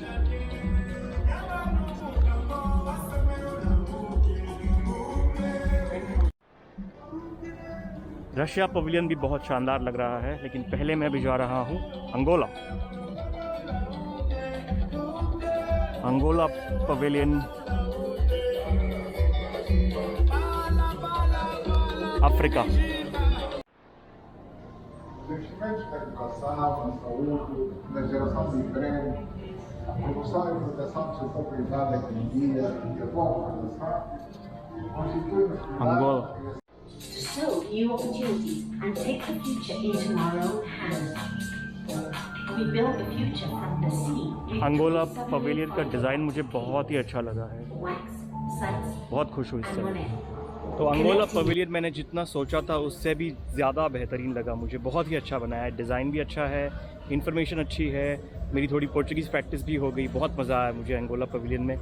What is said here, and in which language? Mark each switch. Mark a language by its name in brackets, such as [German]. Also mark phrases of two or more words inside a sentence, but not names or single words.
[Hindi] रशिया पवेलियन भी बहुत शानदार लग रहा है, लेकिन पहले मैं भी जा रहा हूँ अंगोला। अंगोला पवेलियन अफ्रीका। [Portuguese] Investimentos na educação, na saúde, na geração de emprego, a promoção e proteção do setor privado da economia e a boa governação constituem os pilares. [English] So, new opportunities and take the future into our own hands. We build the future from the sea. [Hindi] अंगोला पवेलियन का डिज़ाइन मुझे बहुत ही अच्छा लगा है। Wax, suds, बहुत खुश हुई [English] and [Hindi] इससे। [English] money. [Hindi] तो अंगोला पवेलियन मैंने जितना सोचा था उससे भी ज़्यादा बेहतरीन लगा मुझे, बहुत ही अच्छा बनाया है, डिज़ाइन भी अच्छा है, इन्फॉर्मेशन अच्छी है, मेरी थोड़ी [English] Portuguese practice [Hindi] भी हो गई, बहुत मज़ा आया मुझे अंगोला पवेलियन में।